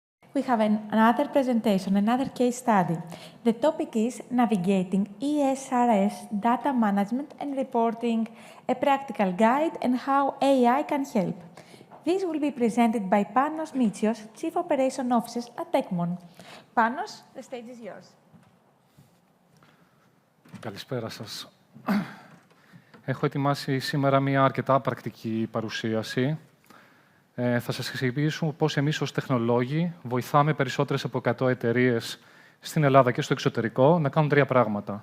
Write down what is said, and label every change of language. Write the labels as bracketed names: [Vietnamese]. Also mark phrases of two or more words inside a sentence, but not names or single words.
[English] we have another presentation, another case study. The topic is navigating ESRS data management and reporting, a practical guide and how AI can help. This will be presented by Panos Mitsios, Chief Operation Officer at Tecmon. Panos, the stage is yours. [Greek] Καλησπέρα σας. Έχω ετοιμάσει σήμερα μια αρκετά πρακτική παρουσίαση. Θα σας εξηγήσω πώς εμείς ως τεχνολόγοι βοηθάμε περισσότερες από 100 εταιρείες στην Ελλάδα και στο εξωτερικό να κάνουν 3 πράγματα.